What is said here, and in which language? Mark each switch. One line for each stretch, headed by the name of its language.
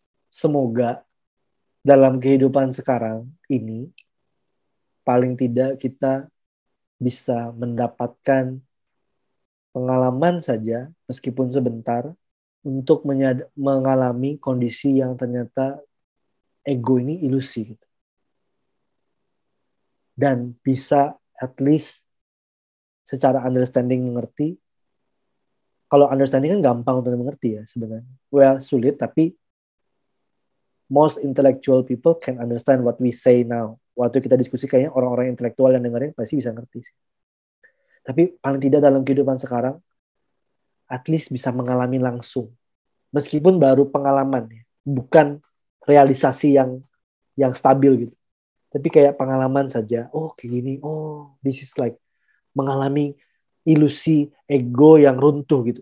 Indonesian: Semoga dalam kehidupan sekarang ini paling tidak kita bisa mendapatkan pengalaman saja meskipun sebentar untuk mengalami kondisi yang ternyata ego ini ilusi gitu. Dan bisa
English: at least
Indonesian: secara understanding mengerti. Kalau understanding kan gampang untuk mengerti ya sebenarnya.
English: Well,
Indonesian: sulit, tapi
English: most intellectual people can understand what we say now.
Indonesian: Waktu kita diskusi kayaknya orang-orang intelektual yang dengerin pasti bisa ngerti sih. Tapi paling tidak dalam kehidupan sekarang,
English: at least
Indonesian: bisa mengalami langsung. Meskipun baru pengalaman ya, bukan realisasi yang stabil gitu. Tapi kayak pengalaman saja. Oh kayak gini, oh
English: this is like
Indonesian: mengalami ilusi ego yang runtuh gitu.